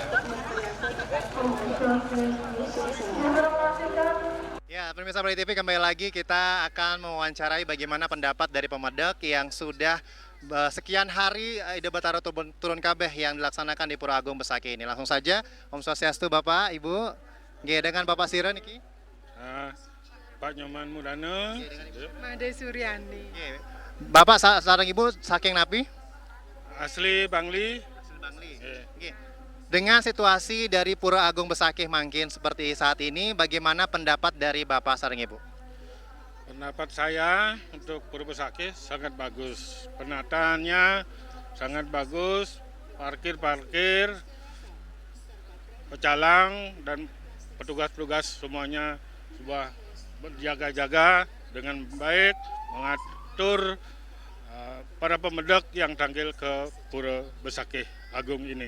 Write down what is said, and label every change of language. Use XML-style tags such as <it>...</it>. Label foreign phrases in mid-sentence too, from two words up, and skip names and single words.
<id>Ya, pemirsa Bali TV kembali lagi kita akan mewawancarai bagaimana pendapat dari pemedak yang sudah sekian hari Ide Betara Turun Kabeh yang dilaksanakan di Pura Agung Besakih ini. Langsung saja,</id> <ban>Om Swastiastu Bapak, Ibu.</ban> <id>Nggih, dengan Bapak</id> <ban>Sira niki.</ban> <id>Pak Nyoman Mudana. Made Suryani. Nggih.</id> <ban>Bapak sareng Ibu saking napi?</ban> <id>Asli Bangli. Bangli. Nggih. Dengan situasi dari Pura Agung Besakih mangkin seperti saat ini, bagaimana pendapat dari</id> <ban>Bapak sareng Ibu?</ban> <id>Pendapat saya untuk Pura Besakih sangat bagus. Penataannya sangat bagus. Parkir, pecalang dan petugas-petugas semuanya coba berjaga-jaga dengan baik, mengatur para pemedak yang tanggil ke Pura Besakih Agung ini.</id>